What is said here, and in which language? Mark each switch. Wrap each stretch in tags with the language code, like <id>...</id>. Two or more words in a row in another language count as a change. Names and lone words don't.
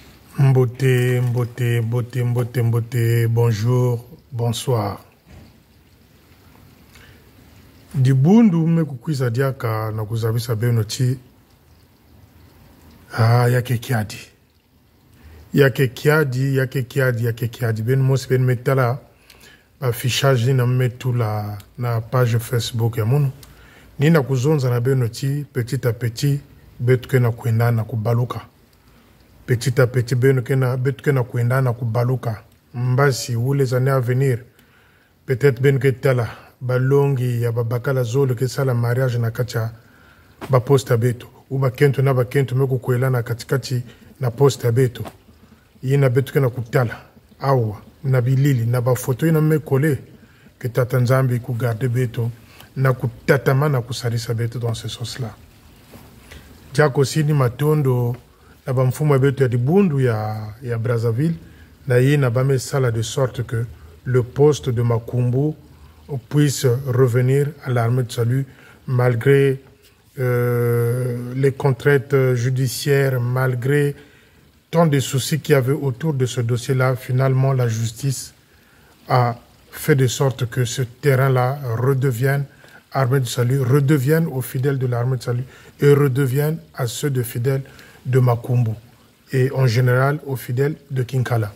<ktu>Mbote, mbote, mbote, mbote, mbote,</ktu> <fr>bonjour, bonsoir.</fr> <ktu>Dibundu mekukwisa diaka na kuzabisa benoti yake kiadi. Yake kiadi. Ben mos ben metala affichage na metula na page Facebook ya munu. Nina kuzonza na benoti</ktu> <fr>petit à petit</fr> <ktu>betuke na kwenda na kubaluka.</ktu> <fr>Petit à petit</fr> <ktu>betuke na kwenda na kubaluka. Mbasi</ktu> <fr>ou les années à venir peut-être</fr> <ktu>benuke tala balongi ya babakala zolo ke sala mariage na kacha ba posta beto ou bakento na bakento meko kwela na katikati na posta beto yina betuke na kutala awa na bilili na ba photo ina mekole ke tata nzambi ku garder beto na kutatama na kusarisa beto</ktu> <fr>dans ce sens là.</fr> <ktu>Jako sini matondo na ba mfumo beto ya dibundu ya Brazzaville na yina ba me sala</ktu> <fr>de sorte que le poste de Makumbu puisse revenir à l'armée de salut malgré les contraintes judiciaires, malgré tant de soucis qu'il y avait autour de ce dossier-là. Finalement, la justice a fait de sorte que ce terrain-là redevienne armée de salut, redevienne aux fidèles de l'armée de salut et redevienne à ceux de fidèles de Makumbu et en général aux fidèles de Kinkala.</fr>